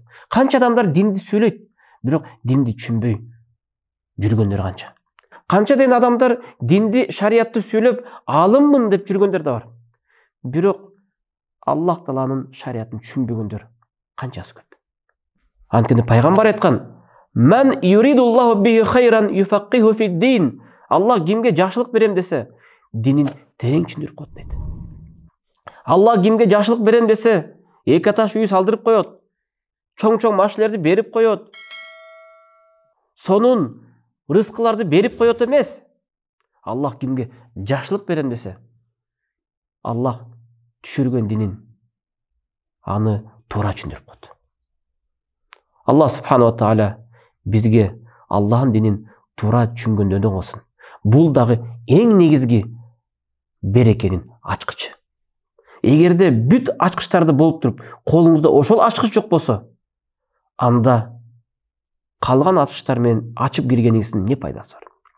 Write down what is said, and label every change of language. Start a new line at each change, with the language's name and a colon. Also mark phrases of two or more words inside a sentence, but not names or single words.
Kyrgyz: Канча адамдар динди сүйлөйт, бирок динди түшүнбөй жүргөндөр канча. Канча деген адамдар динди, шариятты сүйлөп, алыммын деп жүргөндөр да бар. Бирок Аллах Тааланын шариятын түшүнбөгөндөр канчасы көп. Анткени пайгамбар айткан:
Arabic: "من يرد الله به خيرا يفقهه في الدين."
Kyrgyz: Аллах кимге жакшылык берем десе, динин терең түшүндүрүп коет дейт. Аллах кимге жакшылык берем десе, эки этаж үй салдырып коет, чоң-чоң машиналарды берип коет, сонун рызкыларды берип коет эмес. Аллах кимге жакшылык берем десе, Аллах түшүргөн динин аны туура түшүндүрүп коет. Аллах
Arabic: سبحانه وتعالى
Kyrgyz: бизге Аллахын динин туура түшүнгөндөрдөн кылсын. Бул дагы эң негизги берекенин ачкычы. Эгерде бүт ачкычтарды болуп туруп, колуңузда ошол ачкыч жок болсо, анда калган ачкычтар менен ачып киргениңиздин эмне пайдасы бар?